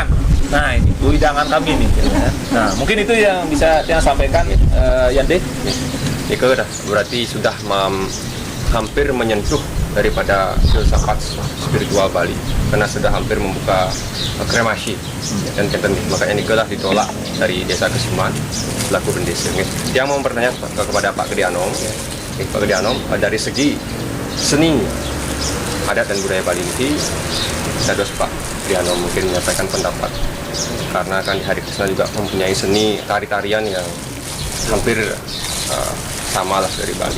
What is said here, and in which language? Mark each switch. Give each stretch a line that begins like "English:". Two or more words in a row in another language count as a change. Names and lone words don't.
Indonesian: Nah, ini wewidangan kami ini. Nah, mungkin itu yang bisa saya sampaikan, Yande. Berarti sudah hampir menyentuh daripada filsafat spiritual Bali, karena sudah hampir membuka kremasi dan makanya Nikelah ditolak dari desa Kesiman selaku bendesa. Yang mau bertanya kepada Pak Gede Anom, Pak Gede Anom, dari segi seni adat dan budaya Bali ini, saya Pak Gede Anom mungkin menyampaikan pendapat, karena kan di Hari Krishna juga mempunyai seni tari-tarian yang hampir sama lah dari Bali.